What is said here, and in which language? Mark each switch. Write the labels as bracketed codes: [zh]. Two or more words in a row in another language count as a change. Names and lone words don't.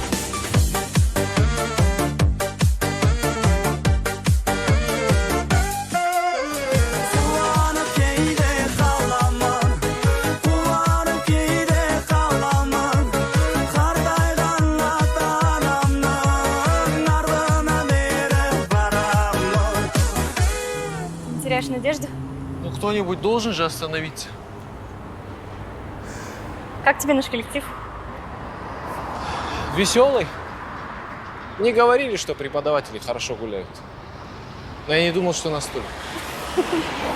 [kk] Қуанып кейде қаламын, қуанып кейде қаламын, қартайған ата-анамның артына беріп барамын. [ru] Теряешь надежду? Ну, кто-нибудь должен же остановиться. Как тебе наш коллектив? Веселый. Не говорили, что преподаватели хорошо гуляют. Но я не думал, что настолько.